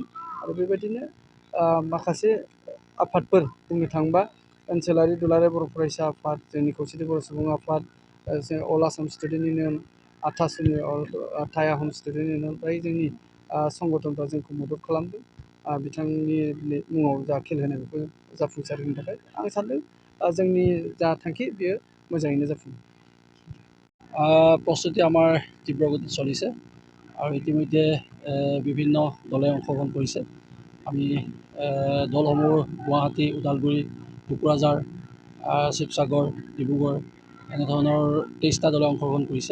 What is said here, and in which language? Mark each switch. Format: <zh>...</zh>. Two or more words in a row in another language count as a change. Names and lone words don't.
<brx>आरो बेबायदिनो माखासे आफादफोर बुंनो थाङोबा ओनसोलारि दुलाराय बर' फरायसा आफाद, जोंनि खौसेथि बर' सुबुं आफाद, अल आसाम स्टुडेन्ट इउनियन, आथासुनि थाइ आहम स्टुडेन्ट इउनियन बायदि जोंनि संगठनफ्रा जोंखौ मदद खालामदों बिथांनि मुङाव जा खेल होनाय बेखौ जाफुंसार होनो थाखाय। आं सानदों जोंनि जा थांखि बेयो मोजाङिने जाफुङे।</brx> <as>প্ৰস্তুতি আমাৰ তীব্ৰ গতিত চলিছে আৰু ইতিমধ্যে বিভিন্ন দলে অংশগ্ৰহণ কৰিছে। আমি দলসমূহ গুৱাহাটী, ওদালগুৰি, কোকৰাঝাৰ, শিৱসাগৰ, ডিব্ৰুগড় এনেধৰণৰ 23টা দলে অংশগ্ৰহণ কৰিছে।</as>